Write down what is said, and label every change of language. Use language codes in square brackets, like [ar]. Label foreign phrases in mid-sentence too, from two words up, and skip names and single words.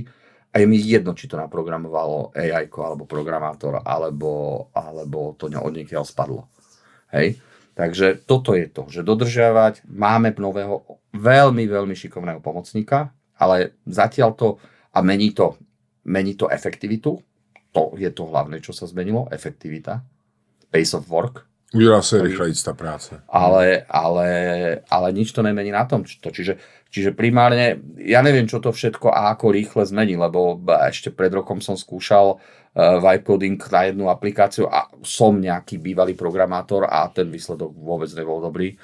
[sk] A je mi jedno, či to naprogramovalo AI-ko, alebo programátor, alebo to odniekiaľ spadlo. Hej? Takže toto je to, že dodržiavať, máme nového, veľmi, veľmi šikovného pomocníka, ale zatiaľ to, a mení to efektivitu, to je to hlavné, čo sa zmenilo, efektivita, [en] pace of work. [cs] Udělá se rychlejc [sk] tá práca. Ale nič to nemení na tom. Čiže primárne, ja neviem, čo to všetko a ako rýchle zmení, lebo ešte pred rokom som skúšal [en] vibe coding [sk] na jednu aplikáciu a som nejaký bývalý programátor a ten výsledok vôbec nebol dobrý.